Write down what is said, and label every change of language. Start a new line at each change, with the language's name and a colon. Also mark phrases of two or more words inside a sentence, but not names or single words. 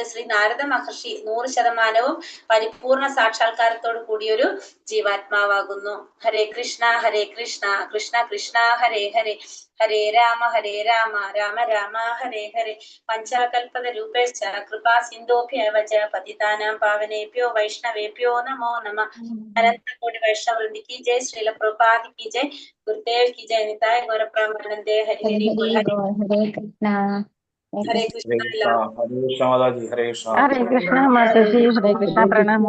Malayalam: ശ്രീ നാരദ മഹർഷി 100% പരിപൂർണ സാക്ഷാത്കാരത്തോട് കൂടിയൊരു ജീവാത്മാവാകുന്നു.
Sanskrit: ഹരേ കൃഷ്ണ കൃഷ്ണ കൃഷ്ണ ഹരേ ഹരേ, ഹരേ രാമ രാമ രാമ ഹരേ ഹരേ. പഞ്ചകൽപത രൂപേശ്ച കൃപാ സിന്ധോഭ്യവ ച പതിതാനാം പാവനേഭ്യോ വൈഷ്ണവേഭ്യോ നമോ നമഃ. അനന്തകോടി വൈഷ്ണവവൃന്ദ
Hindi: की जय, श्रील प्रभुपाद की जय, गुरुदेव की जय, निताय गौर प्रेमानंदे हरि हरि बोल. हरे कृष्णा हरे कृष्ण. हरे कृष्णा माता जी, हरे कृष्णा। हरे कृष्णा माता जी, हरे कृष्णा, प्रणाम।